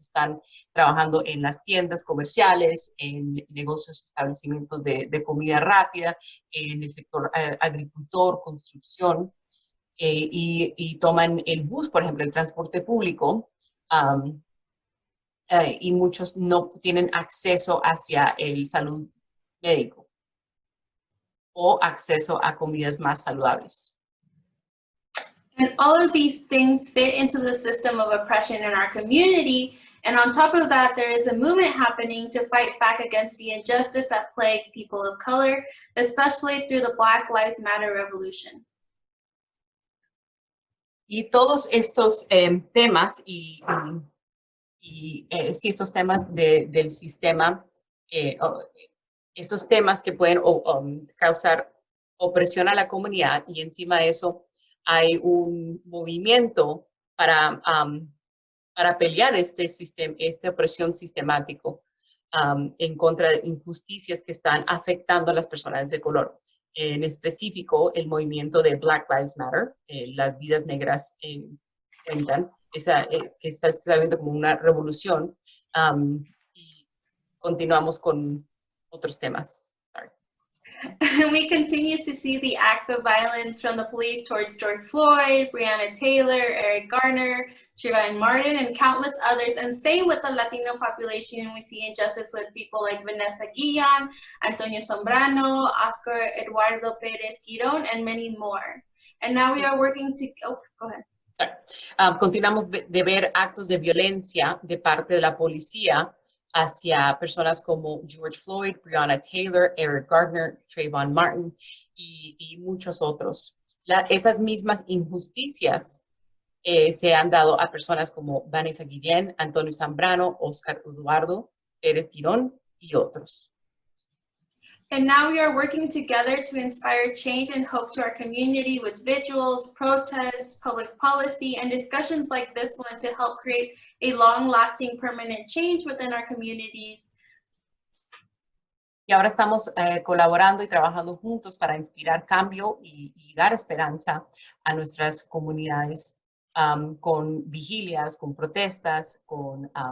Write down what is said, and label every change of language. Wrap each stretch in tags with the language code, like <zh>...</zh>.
<es>Están trabajando en las tiendas comerciales, en negocios, establecimientos de comida rápida, en el sector agricultor, construcción, y toman el bus, por ejemplo, el transporte público, y muchos no tienen acceso hacia el salud médico o acceso a comidas más saludables.</es> <en>And all of these things fit into the system of oppression in our community. And on top of that, there is a movement happening to fight back against the injustice that plague people of color, especially through the Black Lives Matter revolution.</en> <es>Y todos estos temas sí, estos temas del sistema, estos temas que pueden causar opresión a la comunidad, y encima de eso hay un movimiento para pelear esta opresión sistemático en contra de injusticias que están afectando a las personas de color. En específico, el movimiento de Black Lives Matter, las vidas negras cuentan, que está viendo como una revolución, y continuamos con otros temas.</es> <en>We continue to see the acts of violence from the police towards George Floyd, Breonna Taylor, Eric Garner, Trayvon Martin, and countless others. And same with the Latino population, we see injustice with people like Vanessa Guillen, Antonio Sombrano, Oscar Eduardo Pérez Girón, and many more. And now we are working to, go ahead.</en> <es>Continuamos de ver actos de violencia de parte de la policía hacia personas como George Floyd, Breonna Taylor, Eric Garner, Trayvon Martin y muchos otros. Esas mismas injusticias se han dado a personas como Vanessa Guillen, Antonio Zambrano, Oscar Eduardo Pérez Girón y otros.</es> <en>And now we are working together to inspire change and hope to our community with vigils, protests, public policy, and discussions like this one to help create a long-lasting permanent change within our communities.</en> <es>Y ahora estamos colaborando y trabajando juntos para inspirar cambio y dar esperanza a nuestras comunidades con vigilias, con protestas, con</es>